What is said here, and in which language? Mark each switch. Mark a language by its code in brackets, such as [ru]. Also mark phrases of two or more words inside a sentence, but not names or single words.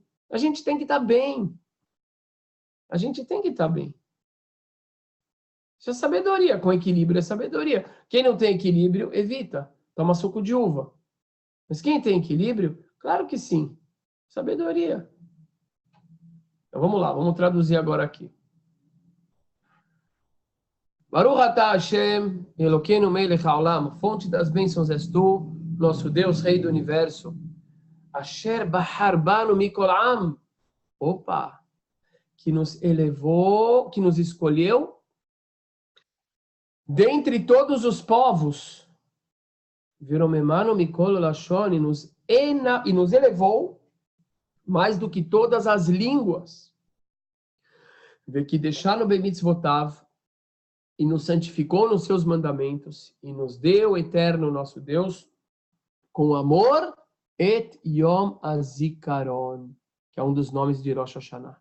[pt] A gente tem que estar bem. A gente tem que estar bem. Isso é sabedoria. Com equilíbrio é sabedoria. Quem não tem equilíbrio, evita. Toma suco de uva. Mas quem tem equilíbrio, claro que sim. Sabedoria. Então vamos lá, vamos traduzir agora aqui. [he] ברוך אתה השם, אלוקינו מלך העולם, [pt] fonte das bênçãos és tu, nosso Deus, Rei do Universo. [he] אשר בחר בנו מכל עם. [pt] Opa! Que nos elevou, que nos escolheu dentre todos os povos. [he] ורוממנו מכל לשון, [pt] e nos elevou mais do que todas as línguas. Vê que deixar no bemitzvotav, e nos santificou nos seus mandamentos, e nos deu, eterno nosso Deus, com amor, et Yom Azikaron, que é um dos nomes de Rosh Hashanah.